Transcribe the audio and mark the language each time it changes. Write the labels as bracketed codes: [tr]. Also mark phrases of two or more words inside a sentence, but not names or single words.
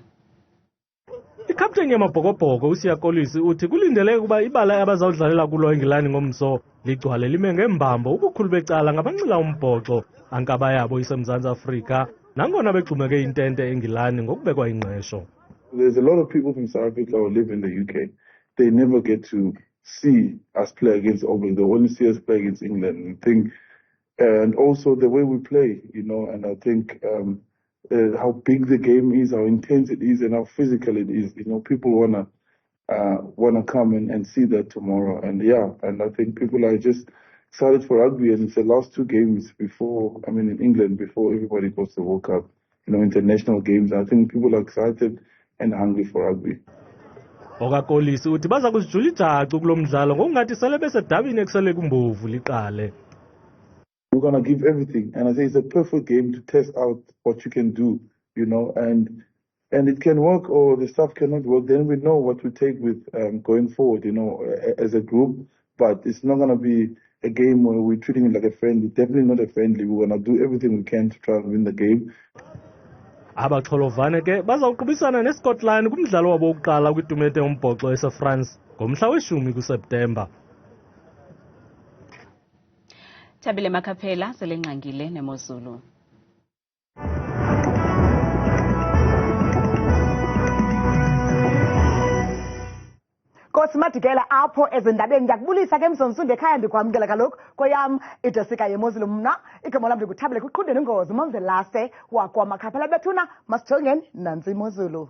[xh] Ikapteyini yamabhokobhoko uSiya Kolisi uthi kulindeleke ukuba ibala abazawudlalela kulo eNgilani ngomso ligcwale lime ngembambo ubukhulu becala ngabanxila umbhoxo ankaba yabo iseMzantsi Afrika nangona begxumeke intente eNgilani ngokubekwa ingqesho. [en] There's a lot of people from South Africa who live in the UK. They never get to see us play against England. They only see us play against England and also the way we play, and I think how big the game is, how intense it is, and how physical it is. People wanna come and see that tomorrow. And I think people are just excited for rugby, and it's the last 2 games in England before everybody goes to World Cup, international games. I think people are excited and hungry for rugby. [xh] Okakolisi uthi baza kuzijula ijacu kulo mdlalo ngokungathi sele besedabini ekusele kumbovu liqale. [en] We're going to give everything, and I think it's a perfect game to test out what you can do, and it can work or the stuff cannot work. Then we know what to take with going forward, as a group. But it's not going to be a game where we're treating it like a friendly. Definitely not a friendly. We're going to do everything we can to try and win the game. [xh] Abaxholovane ke bazawuqubisana neScotland kumdlalo wabo wokuqala kwitumente yombhoxo yaseFrance ngomhla we-10 kuSeptemba. Thabile Makhaphela selengqangile neMozulu. Kosimadikela apho ezindabeni ndiyakubulisa ke Msonsundu ekhaya ndikwamkela kaloku kweyam idesika yeMozulu mna igama lam ndikuthabile kuqhudeni ingozi umamvelase wakwamakhaphela bethuna masijongeni nantsi iMozulu.